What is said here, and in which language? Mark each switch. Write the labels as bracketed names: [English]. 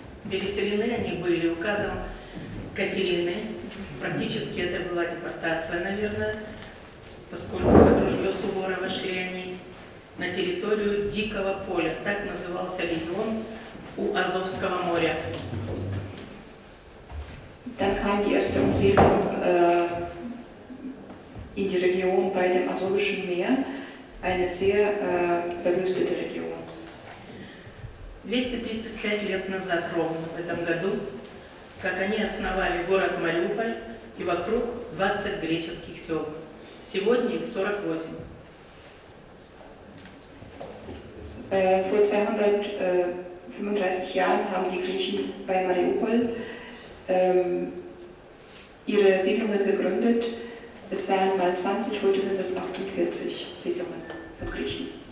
[Russian] Переселены они были указом Катерины. Практически это была депортация, наверное, поскольку под ружье Суворова шли они на территорию Дикого поля. Так назывался регион у Азовского моря. [German] Dann kam die erste Umsiedlung in die Region bei dem Asowischen Meer, eine sehr verwüstete Region. [Russian] 235 лет назад, ровно в этом году, как они основали город Мариуполь и вокруг 20 греческих сел. Сегодня их 48. [German] Vor 235 Jahren haben die Griechen bei Mariupol ihre Siedlungen gegründet. Es waren mal 20, heute sind es 48 Siedlungen von Griechen.